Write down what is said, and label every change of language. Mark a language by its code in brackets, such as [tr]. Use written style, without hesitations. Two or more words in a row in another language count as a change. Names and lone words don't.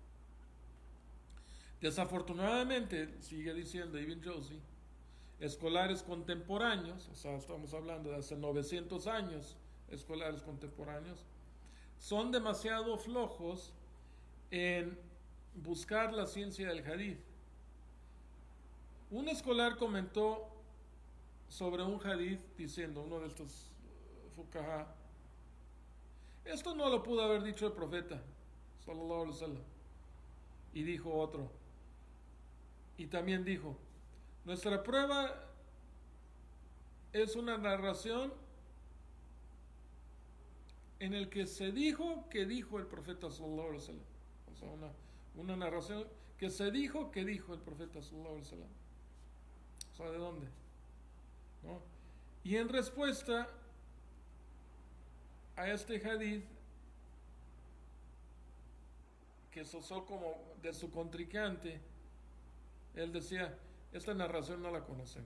[es] Desafortunadamente, sigue diciendo Ibn Jawzi, escolares contemporáneos, o sea, estamos hablando de hace 900 años, escolares contemporáneos, son demasiado flojos en buscar la ciencia del hadith. Un escolar comentó sobre un hadith diciendo, uno de estos fuqaha, esto no lo pudo haber dicho el profeta, [ar] صلى الله عليه وسلم. [es] Y dijo otro, y también dijo, nuestra prueba es una narración en el que se dijo que dijo el profeta [ar] صلى الله عليه وسلم. [es] O sea, una narración que se dijo que dijo el profeta [ar] صلى الله عليه وسلم. [es] O sea, ¿de dónde? ¿No? Y en respuesta a este hadith que se usó como de su contrincante, él decía, esta narración no la conocemos.